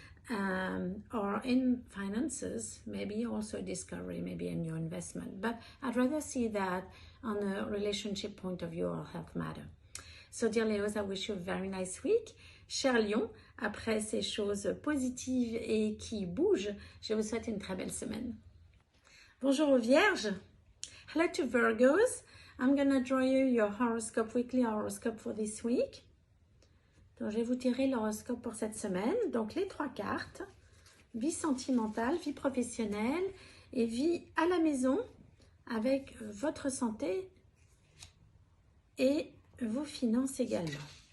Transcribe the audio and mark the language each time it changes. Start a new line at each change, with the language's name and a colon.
English: Or in finances, maybe also a discovery, maybe a new investment. But I'd rather see that on a relationship point of view or health matter. So dear Leos, I wish you a very nice week.
French: Cher Lion, après ces choses positives et qui bougent, je vous souhaite une très belle semaine. Bonjour aux Vierges.
English: Hello to Virgos. I'm gonna draw you your horoscope, weekly horoscope for this week.
French: Donc, je vais vous tirer l'horoscope pour cette semaine. Donc, les 3 cartes. Vie sentimentale, vie professionnelle et vie à la maison avec votre santé et vos finances également.